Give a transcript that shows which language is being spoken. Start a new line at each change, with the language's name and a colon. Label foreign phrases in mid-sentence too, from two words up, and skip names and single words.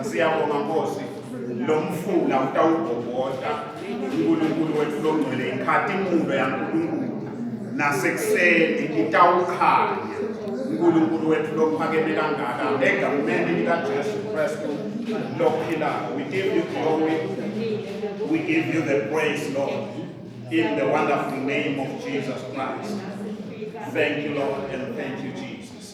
Swati: Siyabonga Nkosi, lo mfula utawugogoda. Nkulunkulu wethu longcwele, ikhatimulo yaNkulunkulu nasekuseni itawukhanya. Nkulunkulu wethu lophakeme kangaka egameni likaJesu Kristu lophilayo.
English: We give you glory, we give you the praise, Lord, in the wonderful name of Jesus Christ. Thank you, Lord, and thank you, Jesus.